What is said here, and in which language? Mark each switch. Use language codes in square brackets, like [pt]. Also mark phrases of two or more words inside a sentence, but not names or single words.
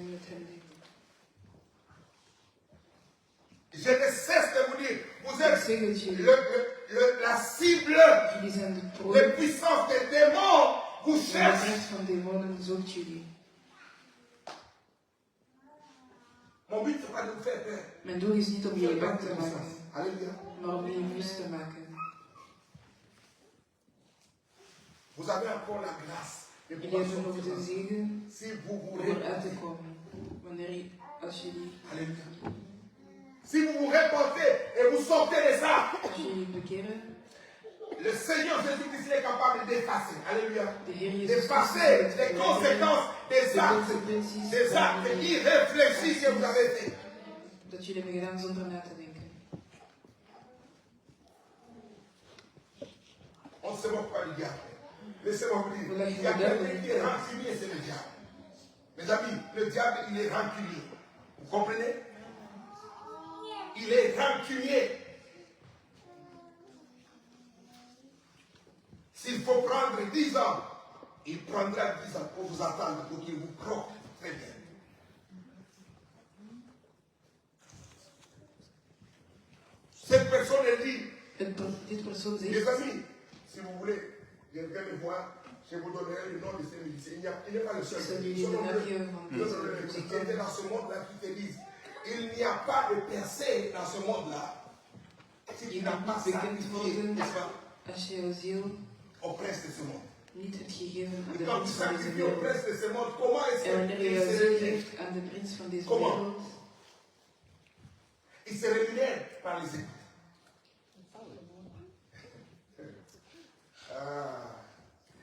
[fr] Je ne cesse de vous dire, vous êtes la cible, les puissances des démons vous cherchent. Mon but, c'est pas de vous faire peur. [nl] Mijn doel is niet om jullie bang te maken, [fr] Alléluia. [nl] maar om jullie rust te maken. [fr] Vous avez encore la grâce de [nl] Jullie [fr] pouvoir [nl] hebben nog [fr] sortir. [nl] de zegen [fr] Si vous vous [nl] om eruit te komen. Als jullie [fr] Alléluia. Si vous vous répandez et vous sortez de ça, [nl] bekeren, [fr] le Seigneur Jésus-Christ est capable d'effacer. Alléluia. [nl] de Heer Jezus [fr] D'effacer [nl] Christus [fr] les conséquences des actes irréfléchis que vous avez fait. [nl] dat jullie hebben gedaan zonder na te denken. [fr] On ne se moque pas du diable. Laissez-moi vous dire, il y a quelqu'un qui est rancunier, c'est le diable. Mes amis, le diable, il est rancunier. Vous comprenez? Il est rancunier. S'il faut prendre 10 ans, il prendra 10 ans pour vous attendre, pour qu'il vous croque très bien. Cette personne, elle dit, [nl] Dit persoon [fr] mes [nl] zegt, [fr] amis, si vous voulez, viendrez me voir, je vous donnerai le nom de ces musiciens. Il n'est pas le seul. [nl] ik zal [fr] Ils [nl] jullie [fr] sont [nl] de [fr] nombreux. [nl] naam van [fr] Ils sont [nl] deze [fr] nombreux. Qui [nl] muzikant. [fr] étaient dans ce monde-là qui te disent, il n'y a pas de percée dans ce monde-là. Si tu [nl] Je [fr] n'as [nl] moet [fr] pas [nl] niet bekend [fr] sacrifié, [nl] worden [fr] n'est-ce pas, [nl] als je jouw ziel [fr] au prince de ce monde. [nl] niet hebt gegeven aan [fr] Et [nl] de [fr] quand tu [nl] prins van deze [fr] sacrifies au [nl] wereld. [fr] prince de ce monde, comment est-ce [nl] En wanneer je [fr] qu'il [nl] jouw [fr] se [nl] ziel [fr] rémunère? [nl] geeft aan de prins van deze [fr] Comment? [nl] wereld, [fr] Il se rémunère par les écoutes. Ah,